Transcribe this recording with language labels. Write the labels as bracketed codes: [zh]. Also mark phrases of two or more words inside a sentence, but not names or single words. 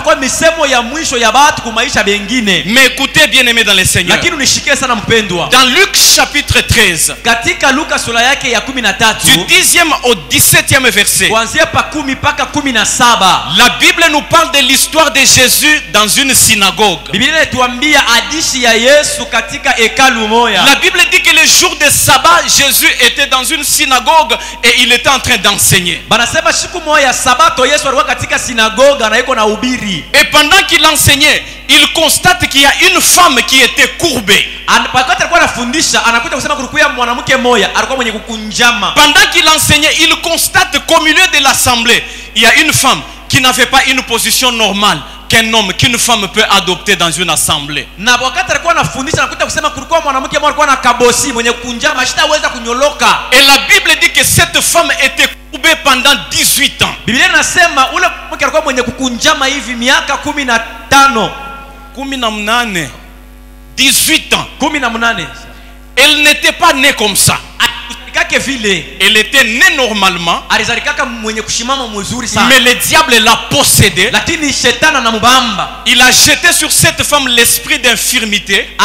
[fr] Mais écoutez, bien aimés dans le Seigneur, dans Luc chapitre 13, du 10e au 17e verset, la Bible nous parle de l'histoire de Jésus dans une synagogue. La Bible dit que le jour de sabbat, Jésus était dans une synagogue et il était en train d'enseigner. [sw] sinagoga na iko na ubiri. [fr] Et pendant qu'il enseignait, il constate qu'il y a une femme qui était courbée. [sw] Wakati alikuwa anafundisha anakuja kusema kulikuwa mwanamke mmoja alikuwa mwenye kukunjama. [fr] Pendant qu'il enseignait, il constate qu'au milieu de l'assemblée, il y a une femme qui n'avait pas une position normale qu'un homme, qu'une femme peut adopter dans une assemblée. [sw] Na wakati alikuwa anafundisha anakuja kusema kulikuwa mwanamke mmoja alikuwa na kabosi mwenye kukunjama sitaweza kunyoloka. [fr] Et la Bible dit que cette femme était courbée pendant 18 ans. [sw] Biblia inasema ule mwanamke alikuwa mwenye kukunjama hivi miaka 15. [fr] 18 ans. 18. Elle n'était pas née comme ça. Elle était née normalement. Mais le diable l'a possédée. Il a jeté sur cette femme l'esprit d'infirmité.